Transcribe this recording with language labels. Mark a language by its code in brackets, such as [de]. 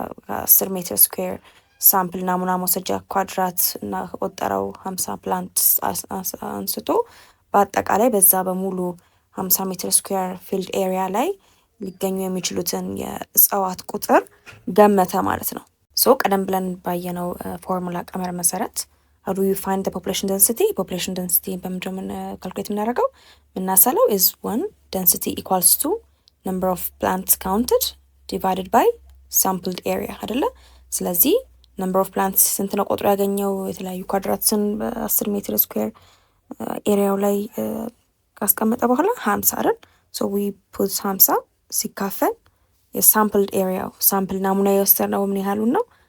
[am] 10 ሜትር ስኩዌር ሳምፕል ናሙና መውሰጃ ኳድራት እና ከቆጠረው 50 ፕላንትስ አንስቶ በአጠቃላይ በዛ በሙሉ 50 ሜትር ስኩዌር ፊልድ ኤሪያ ላይ ሊገኙ የሚችሉትን የእጽዋት ቁጥር ገመተ ማለት ነው። ሶ ቀደም ብለን ባየነው ፎርሙላ ቀመር መሰረት [en] how do you find the population density? [am] population density በምንድነው ካልኩሌት የምናደርገው? የምናሰለው [en] is 1 density equals to number of plants counted divided by sampled area [am] አይደለ? ስለዚህ number of plants ስንት ነው ቁጥሩ ያገኘው? የተለያዩ ኳድራትስን በ10 ሜትር ስኩዌር ኤሪያው ላይ ካስቀመጠ በኋላ 50 አይደል? [en] so we put 50 [am] ሲካፈል የሳምፕልድ ኤሪያው ሳምፕል ናሙና የወሰድነው ምን ያህሉን ነው?